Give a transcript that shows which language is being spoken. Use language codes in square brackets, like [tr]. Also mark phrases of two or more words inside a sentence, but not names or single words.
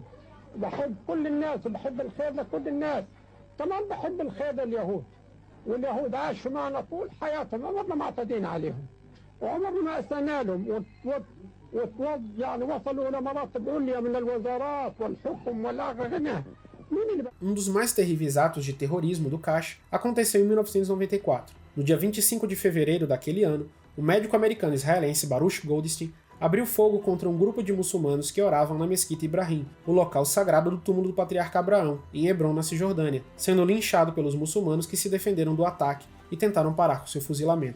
[ar] بحب كل الناس وبحب الخير لكل الناس، كمان بحب الخير لليهود. واليهود عاشوا معنا طول حياتهم عمرنا ما اعتدينا عليهم وعمرنا ما أسأنا لهم يعني وصلوا إلى مراتب عليا من الوزارات والحكم والأغنى. [pt] dos mais terríveis atos de terrorismo do Kash aconteceu em 1994. No dia 25 de fevereiro daquele ano, o médico americano israelense Baruch Goldstein abriu fogo contra um grupo de muçulmanos que oravam na Mesquita Ibrahim, o local sagrado do túmulo do patriarca Abraão, em Hebron, na Cisjordânia, sendo linchado pelos muçulmanos que se defenderam do ataque e tentaram parar com seu fuzilamento.